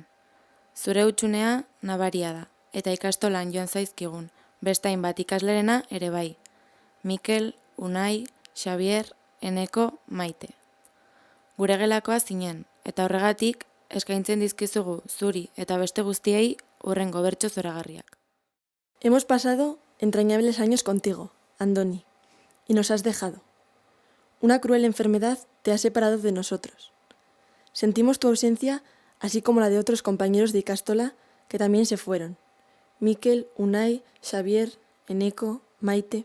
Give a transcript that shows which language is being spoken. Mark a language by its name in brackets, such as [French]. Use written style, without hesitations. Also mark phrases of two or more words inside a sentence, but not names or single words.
[Basque] Zure hutsunea nabaria da, eta ikastolan joan zaizkigun, beste hainbat ikaslerena ere bai. Mikel, Unai, Xabier, Eneko, Maite. Gure gelakoa zinen, eta horregatik eskaintzen dizkizugu zuri eta beste guztiei hurrengo bertso zoragarriak. [Spanish] Hemos pasado entrañables años contigo, Andoni, y nos has dejado. Una cruel enfermedad te ha separado de nosotros. Sentimos tu ausencia, así como la de otros compañeros de Ikastola que también se fueron. Mikel, Unai, Xabier, Eneko, Maite.